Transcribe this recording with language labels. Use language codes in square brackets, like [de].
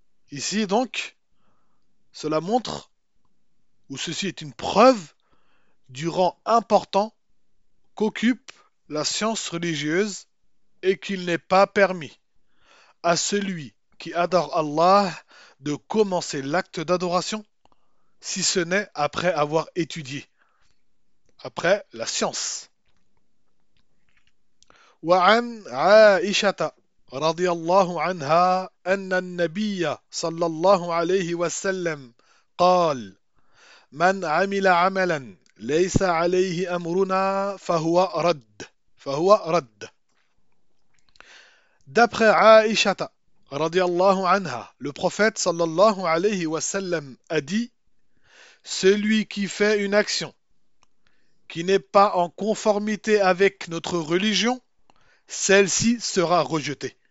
[fr] Ici donc, cela montre, ou ceci est une preuve du rang important qu'occupe la science religieuse et qu'il n'est pas permis à celui qui adore Allah de commencer l'acte d'adoration, si ce n'est après avoir étudié, après la science. [ar] وعن عائشة رضي الله عنها أن النبي صلى الله عليه وسلم قال: من عمل عملا ليس عليه أمرنا فهو رد، فهو رد. [fr] D'après عائشة [ar] رضي الله عنها, [fr] le prophète [ar] صلى الله عليه وسلم [fr] a dit: Celui qui fait une action qui n'est pas en conformité avec notre religion, celle-ci sera rejetée.